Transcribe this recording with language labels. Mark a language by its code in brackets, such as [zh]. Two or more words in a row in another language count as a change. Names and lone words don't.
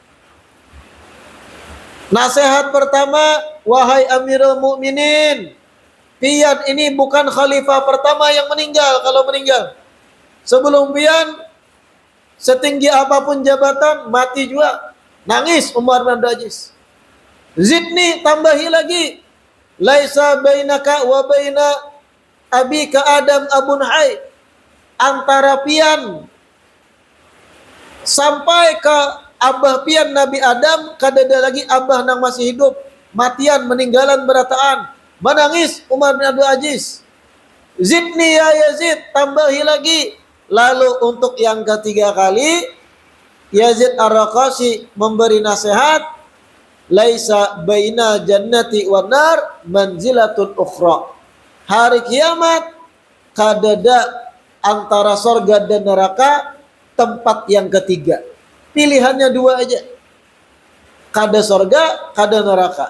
[id] Nasihat pertama, wahai Amirul Mukminin, pian ini bukan khalifah pertama yang meninggal. Kalau meninggal sebelum pian, setinggi apapun jabatan, mati juga. Nangis Umar bin Abdul Aziz. Zidni, tambahi lagi, [ar] laisa bainaka wa baina abika Adam abun hayy. [bjn] Antara pian sampai ke abah pian Nabi Adam kadada lagi abah nang masih hidup, matian meninggalan berataan. [id] Menangis Umar bin Abdul Aziz. [ar] Zidni ya Yazid, [id] tambahi lagi. Lalu untuk yang ketiga kali Yazid Ar-Raqashi memberi nasihat, [ar] laisa baina jannati wan nar manzilatun ukhra. [bjn] Hari kiamat kadada antara surga dan neraka tempat yang ketiga. Pilihannya dua aja. Kada surga, kada neraka.